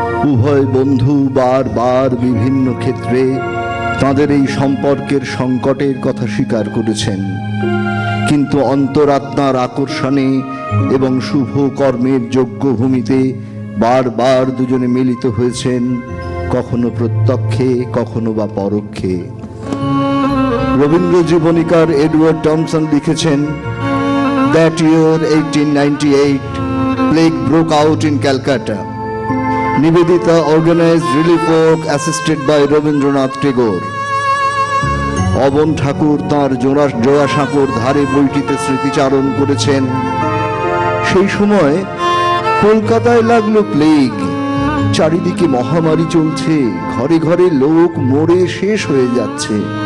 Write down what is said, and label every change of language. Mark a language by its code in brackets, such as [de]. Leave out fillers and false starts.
[bn] উভয় বন্ধু বারবার বিভিন্ন ক্ষেত্রে তাঁদের এই সম্পর্কের সংকটের কথা স্বীকার করেছেন, কিন্তু অন্তরাত্মার আকর্ষণে এবং শুভ কর্মের যোগ্য ভূমিতে বারবার দুজনে মিলিত হয়েছেন, কখনো প্রত্যক্ষে কখনো বা পরোক্ষে। রবীন্দ্র জীবনীকার এডওয়ার্ড টমসন লিখেছেন, [en] That year, 1898, plague broke out in Calcutta. Nivedita organized relief work assisted by Rabindranath Tagore. [bn] অবন ঠাকুর তাঁর জোড়াসাঁকোর ধারে বইটিতে স্মৃতিচারণ করেছেন, সেই সময় কলকাতায় লাগলো প্লেগ। চারিদিকে মহামারী চলছে, ঘরে ঘরে লোক মরে শেষ হয়ে যাচ্ছে।